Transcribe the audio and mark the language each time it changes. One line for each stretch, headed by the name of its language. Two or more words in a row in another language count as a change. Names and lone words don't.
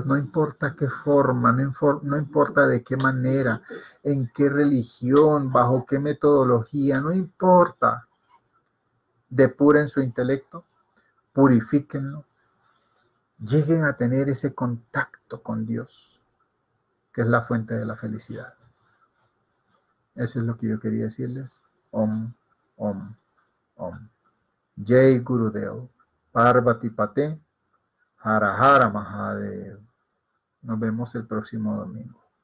Spanish: No importa qué forma, no importa de qué manera, en qué religión, bajo qué metodología, no importa. Depuren su intelecto. Purifíquenlo. Lleguen a tener ese contacto con Dios, que es la fuente de la felicidad. Eso es lo que yo quería decirles.
Sanskrit: Om, Om, Om. Jai Gurudev. Parvati Pate. Hara Hara Mahadev.
Spanish: Nos vemos el próximo domingo.